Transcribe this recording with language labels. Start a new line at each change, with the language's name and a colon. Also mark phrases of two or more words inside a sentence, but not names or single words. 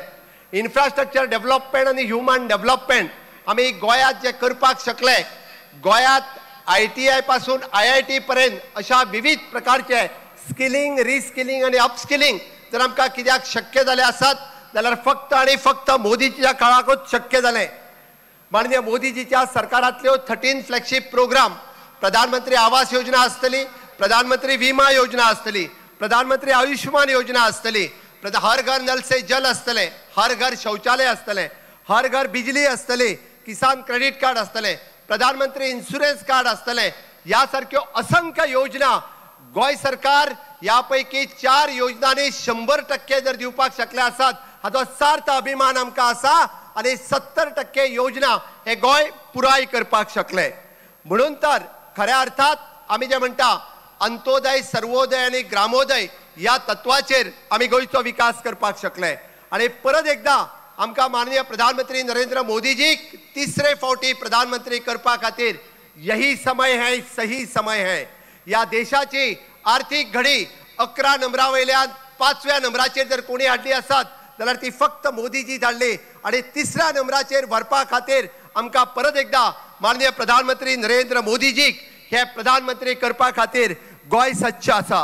English: infrastructure development
Konkani: आणि
English: human development
Konkani: आमी गोंयांत जे करपाक शकले, गोंयांत ITI पासून IIT पर्यंत अशा विविध प्रकारचे
English: skilling, reskilling
Konkani: आणि अपस्किलिंग जर आमकां कित्याक शक्य जाले आसात जाल्यार फक्त आणि फक्त मोदीजीच्या काळाकूच शक्य जालें. माननीय मोदीजीच्या सरकारांतल्यो 13
English: flagship program,
Konkani: प्रधानमंत्री आवास योजना आसतली, प्रधानमंत्री विमा योजना आसतली, प्रधानमंत्री आयुष्मान योजना आसतली, हर घर नल से जल आसतले, हर घर शौचालय आसतले, हर घर बिजली आसतली, किसान क्रेडिट कार्ड आसतले, प्रधानमंत्री इन्शुरन्स कार्ड आसतले. ह्या सारक्यो असंख्य योजना गोंय सरकार यापैकी 4 योजनांनी 100% जर दिवपाक शकले आसात हाचो सार्थ अभिमान आमकां आसा. आणि 70% योजना हे गोंय पुराय करपाक शकले. म्हणून तर खऱ्या अर्थात आमी जे म्हणटा अंत्योदय, सर्वोदय आणि ग्रामोदय या तत्वाचेर आमी गोंयचो विकास करपाक शकले. आणि परत एकदा आमकां माननीय प्रधानमंत्री नरेंद्र मोदीजीक तिसरे फावटी प्रधानमंत्री करपा खातीर
Hindi: यही समय है, सही समय है.
Konkani: या देशाची आर्थिक घडी 11 नंबरा वयल्यान 5व्या नंबराचेर जर कोणी हाडली आसात जाल्यार ती फक्त मोदीजी धाडली. आणि 3ऱ्या नंबराचेर व्हरपा खातीर आमकां परत एकदा माननीय प्रधानमंत्री नरेंद्र मोदीजीक हे प्रधानमंत्री करपा खातीर गोंय सच्च आसा.